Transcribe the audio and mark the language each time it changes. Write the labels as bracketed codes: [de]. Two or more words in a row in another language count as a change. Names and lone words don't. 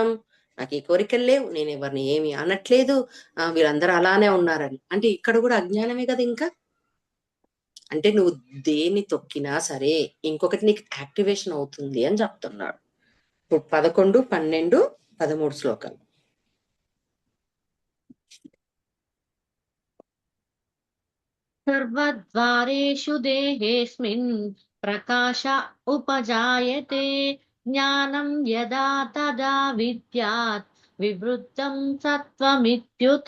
[te] నాకు ఈ కోరికలు లేవు, నేను ఎవరిని ఏమి అనట్లేదు, వీళ్ళందరూ అలానే ఉన్నారని. అంటే ఇక్కడ కూడా అజ్ఞానమే కదా. ఇంకా అంటే నువ్వు దేన్ని తొక్కినా సరే ఇంకొకటి నీకు యాక్టివేషన్ అవుతుంది అని చెప్తున్నాడు. ఇప్పుడు 11, 12, 13 శ్లోకాలు. [sa] सर्वद्वारेषु देहेऽस्मिन् प्रकाश उपजायते, ज्ञानं यदा तदा विद्यात् विवृद्धं सत्त्वमित्युत।